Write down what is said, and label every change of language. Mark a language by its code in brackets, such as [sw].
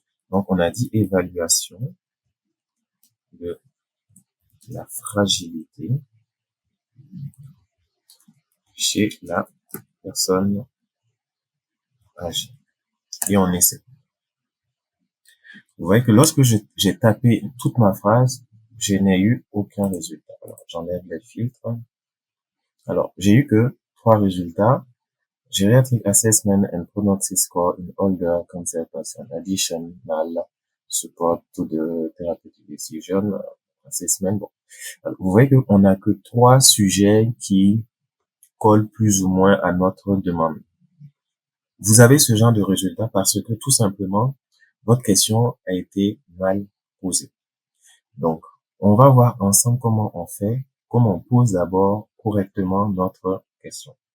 [fr] Donc, on a dit évaluation de la fragilité chez la personne âgée. Et on essaie. Vous voyez que lorsque j'ai tapé toute ma phrase, je n'ai eu aucun résultat. Alors, j'enlève les filtres. Alors, j'ai eu que 3 résultats. [en] Geriatric assessment and prognosis score in older cancer person. Additional support to the therapeutic decision assessment. [fr] Bon. Alors, vous voyez qu'on n'a que 3 sujets qui collent plus ou moins à notre demande. Vous avez ce genre de résultat parce que tout simplement, votre question a été mal posée. Donc, on va voir ensemble comment on fait, comment on pose d'abord correctement notre question.